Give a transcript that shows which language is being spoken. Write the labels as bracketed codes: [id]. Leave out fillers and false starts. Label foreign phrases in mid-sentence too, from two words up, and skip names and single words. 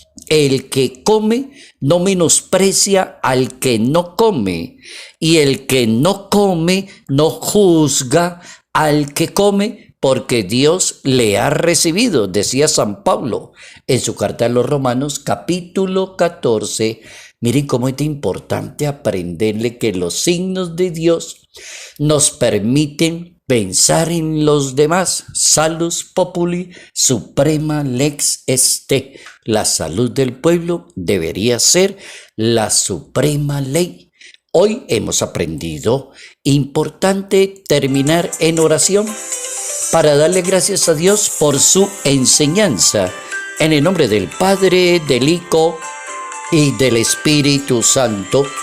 [es] El que come no menosprecia al que no come, y el que no come no juzga al que come, porque Dios le ha recibido, decía San Pablo en su carta a los Romanos, capítulo 14. Miren cómo es importante aprenderle que los signos de Dios nos permiten pensar en los demás. [la] Salus populi suprema lex este. [es] La salud del pueblo debería ser la suprema ley. Hoy hemos aprendido, importante terminar en oración para darle gracias a Dios por su enseñanza. En el nombre del Padre, del Hijo y del Espíritu Santo.